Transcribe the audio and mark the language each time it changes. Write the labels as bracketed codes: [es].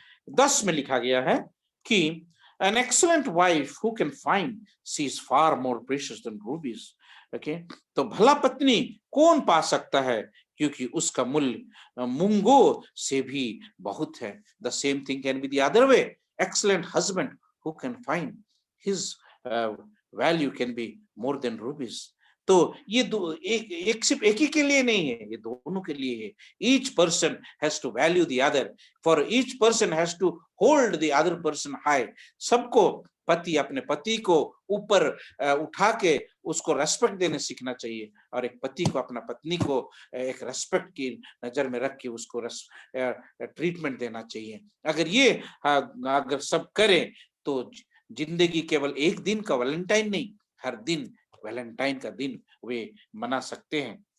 [hi] 10 में लिखा गया है कि [en] an excellent wife who can find, she is far more precious than rubies. [hi] Okay, तो भला पत्नी कौन पा सकता है, क्योंकि उसका मूल्य मूंगों से भी बहुत है। [en] The same thing can be the other way. Excellent husband who can find, his value can be more than rubies. [hi] तो ये एक सिर्फ एक ही के लिए नहीं है, ये दोनों के लिए है। [en] Each person has to value the other, for each person has to hold the other person high. सबको पति अपने पति को ऊपर उठा के उसको रेस्पेक्ट देने सीखना चाहिए, और एक पति को अपना पत्नी को एक रेस्पेक्ट की नजर में रख के उसको ट्रीटमेंट देना चाहिए। अगर सब करें तो जिंदगी केवल एक दिन का वैलेंटाइन नहीं, हर दिन वैलेंटाइन का दिन वे मना सकते हैं।